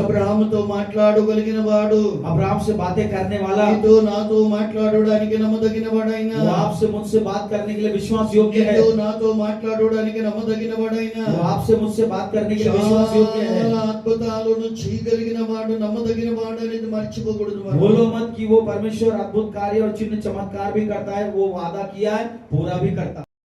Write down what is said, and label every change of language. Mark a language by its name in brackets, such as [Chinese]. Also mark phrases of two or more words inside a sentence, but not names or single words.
[Telugu] అబ్రాహాముతో మాట్లాడగలిగిన వాడు, [Hindi] अब्राहम से बातें करने वाला, [Telugu] నీతో నాతో మాట్లాడడానికి నమ్మదగిన వాడైన, [Hindi] वो आपसे मुझसे बात करने के लिए विश्वास योग्य है। [Telugu] నీతో నాతో మాట్లాడడానికి నమ్మదగిన వాడైన, [Hindi] वो आपसे मुझसे बात करने के लिए विश्वास योग्य है। [Telugu] చాలా అద్భుతాలను చేయగలిగిన వాడు, నమ్మదగిన వాడు అనేది మర్చిపోకూడదు మనం. [Hindi] बोलो मत कि वो परमेश्वर अद्भुत कार्य और चिन्ह चमत्कार भी करता है, वो वादा किया है पूरा भी करता है।